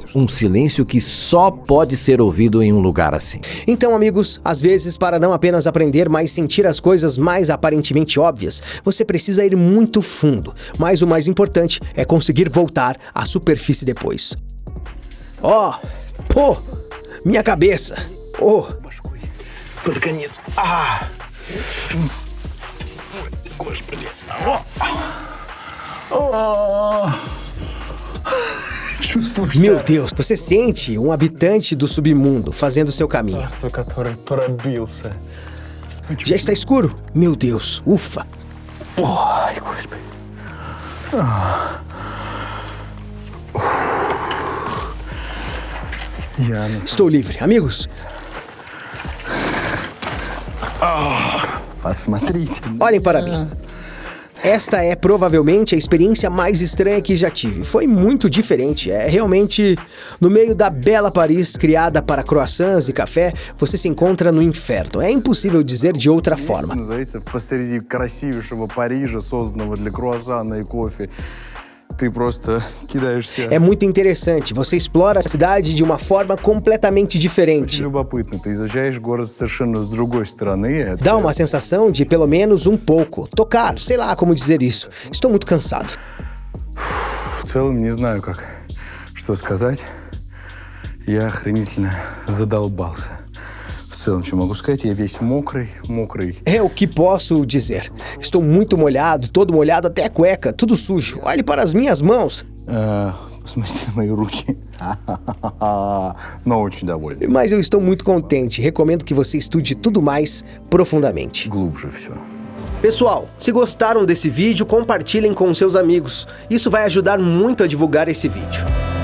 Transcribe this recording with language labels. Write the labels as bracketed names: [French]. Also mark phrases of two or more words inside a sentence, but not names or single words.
[Portuguese] Um silêncio que só pode ser ouvido em um lugar assim. Então, amigos, às vezes, para não apenas aprender, mas sentir as coisas mais aparentemente óbvias, você precisa ir muito fundo. Mas o mais importante é conseguir voltar à superfície depois. Pô, minha cabeça. [Russian] Под конец. Господи. [Portuguese] Meu Deus, você sente um habitante do submundo fazendo seu caminho. [Russian] Который пробился. [Portuguese] Já está escuro? Meu Deus, ufa. [Russian] Ой, Господи. [Portuguese] Estou livre. Amigos, [Russian] Посмотрите. [Portuguese] olhem para mim. Esta é provavelmente a experiência mais estranha que já tive. Foi muito diferente. É realmente no meio da bela Paris, criada para croissants e café, você se encontra no inferno. É impossível dizer de outra forma. [Russian] Называется посреди красивейшего Парижа, созданного для круассана и кофе. Ты просто кидаешься. [Portuguese] É muito interessante. Você explora a cidade de uma forma completamente diferente. [Russian] Любопытно. Ты изучаешь город совершенно с другой стороны. [Portuguese] Dá uma sensação de pelo menos um pouco. Tocar, sei lá como dizer isso. Estou muito cansado. [Russian] В целом не знаю, что сказать. Я охренительно задолбался. В целом, что могу сказать, я весь мокрый. [Portuguese] É o que posso dizer. Estou muito molhado, todo molhado até a cueca, tudo sujo. Olhe para as minhas mãos. [Russian] Посмотрите на мои руки. Но очень довольный. [Portuguese] Mas eu estou muito contente. Recomendo que você estude tudo mais profundamente. [Russian] Глубже все. [Portuguese] Pessoal, se gostaram desse vídeo, compartilhem com seus amigos. Isso vai ajudar muito a divulgar esse vídeo.